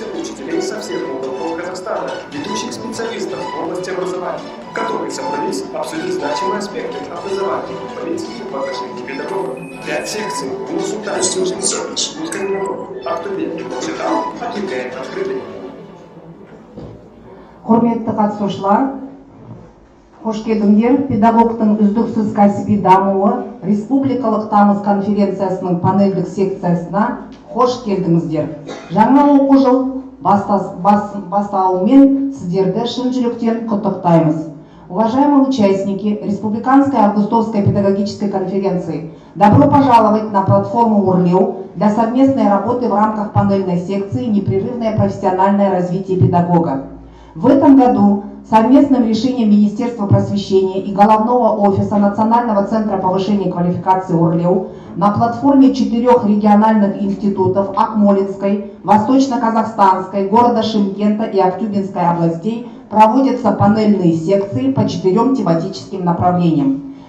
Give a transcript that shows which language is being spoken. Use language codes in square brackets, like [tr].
[ru] конференции учителей со всех уголков Казахстана, ведущих специалистов в области образования, в которой собрались обсудить значимые аспекты образования, политики в отношении педагогов. 5 секций в Нур-Султане, г.Актобе, читал, объявляет открытый. [kk] Құрметті қатысушылар, қош келдіңдер. Педагогтың үздіксіз кәсіби дамуы республикалық тамыз конференциясының панельдік секциясына қош келдіңіздер. Жаңа оқу жыл басталуымен сіздерді шын жүректен құттықтаймыз. [ru] Уважаемые участники Республиканской августовской педагогической конференции, добро пожаловать на платформу Өрлеу для совместной работы в рамках панельной секции «Непрерывное профессиональное развитие педагога». В этом году совместным решением Министерства просвещения и Головного офиса Национального центра повышения квалификации Өрлеу на платформе 4 региональных институтов Акмолинской, Восточно-Казахстанской, города Шымкента и Актюбинской областей проводятся панельные секции по 4 тематическим направлениям.